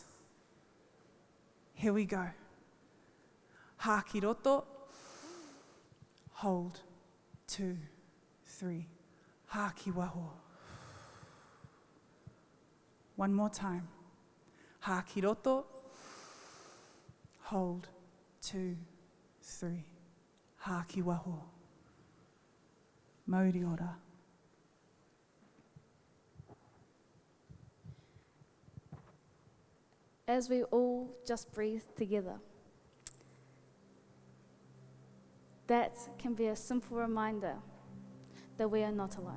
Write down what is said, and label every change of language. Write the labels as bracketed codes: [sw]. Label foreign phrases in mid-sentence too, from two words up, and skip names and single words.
[en] Here we go. Hakiroto. Hold. 2, 3. Hakiwaho. One more time. Hakiroto. Hold. 2, 3. Hakiwaho. [mi] Mauri ora. [en] As we all just breathe together, that can be a simple reminder that we are not alone.